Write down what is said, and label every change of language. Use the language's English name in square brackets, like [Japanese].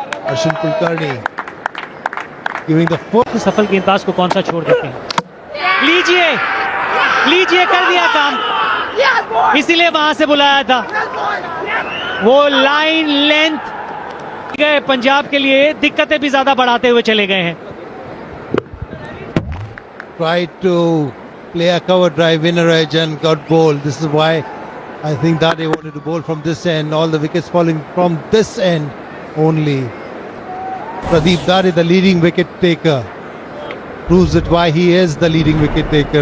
[English] Arshin Kulkarni giving the fourth. [Hindi] सफल गेंदबाज को कौन सा छोड़ देते हैं? लीजिए, लीजिए, कर दिया काम. इसीलिए वहां से बुलाया था. वो लाइन लेंथ गए पंजाब के लिए, दिक्कतें भी ज्यादा बढ़ाते हुए चले गए हैं. [English] tried to play a cover drive, winner edge, and got bowled. This is why I think Dade wanted to bowl from this end. All the wickets falling from this end only. Pradeep Dade, the leading wicket taker, proves it why he is the leading wicket taker.